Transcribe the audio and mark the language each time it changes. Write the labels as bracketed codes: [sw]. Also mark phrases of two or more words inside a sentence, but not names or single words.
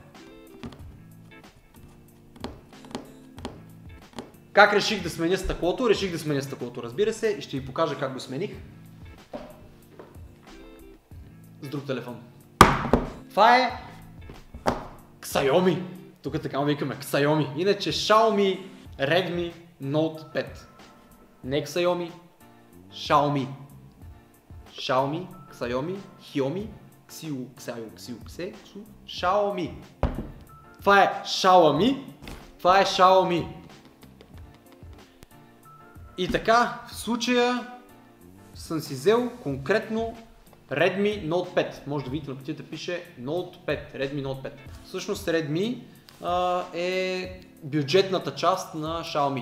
[bg] Как реших да сменя стъклото? Реших да сменя стъклото, разбира се, и ще ви покажа как го смених. С друг телефон. Това е Xiaomi. Тук така му викаме Xiaomi. Иначе Xiaomi Redmi Note 5. Не Xiaomi, Xiaomi. Xiaomi, Xiaomi, Xiaomi, Xiaomi. Това е Xiaomi. Това е Xiaomi. И така, в случая съм си взел конкретно Redmi Note 5. Може да видите на кутията пише Note 5, Redmi Note 5. Всъщност Redmi е бюджетната част на Xiaomi.